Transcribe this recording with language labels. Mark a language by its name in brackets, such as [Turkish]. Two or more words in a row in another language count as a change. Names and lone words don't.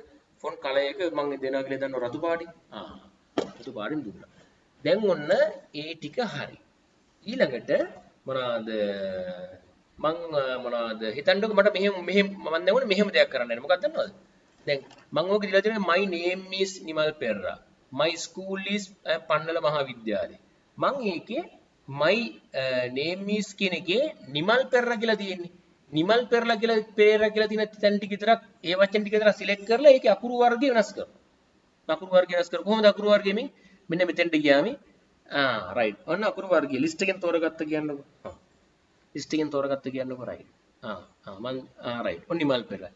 [English] font colour [Sinhala] එක මම දෙනවා කියලා දන්න රතු පාටින්. රතු පාටින් දුන්නා. දැන් ඔන්න ඒ ටික හරි. ඊළඟට මොනවාද මං මොනවාද හිතන්නකො මට මෙහෙම මම දැන් ඕනේ මෙහෙම දෙයක් කරන්න යන්නේ. මොකක්ද දන්නවද? දැන් මම ඕක දීලා තියෙනවා [English] my name is [Sinhala] නිමල් පෙරරා. [English] my school is [Sinhala] පන්නල මහාවිද්‍යාලය. මං ඒකේ [English] my name is [Sinhala] කියන එකේ නිමල් පෙරරා කියලා තියෙන්නේ. නිමල් පෙරරා කියලා තියෙන තැන් ටික විතරක් ඒ වචන ටික විතරක් සිලෙක්ට් කරලා ඒකේ අකුරු වර්ගය වෙනස් කරනවා. අකුරු වර්ගය වෙනස් කරලා කොහොමද අකුරු වර්ගය මෙන්න මෙතෙන්ට ගියාම රයිට්. ඔන්න අකුරු වර්ගය ලිස්ට් එකෙන් තෝරගත්ත කියන්නකො. ලිස්ට් එකෙන් තෝරගත්ත කියන්නකො රයිට්. මං රයිට්. ඔන්න නිමල් පෙරරා.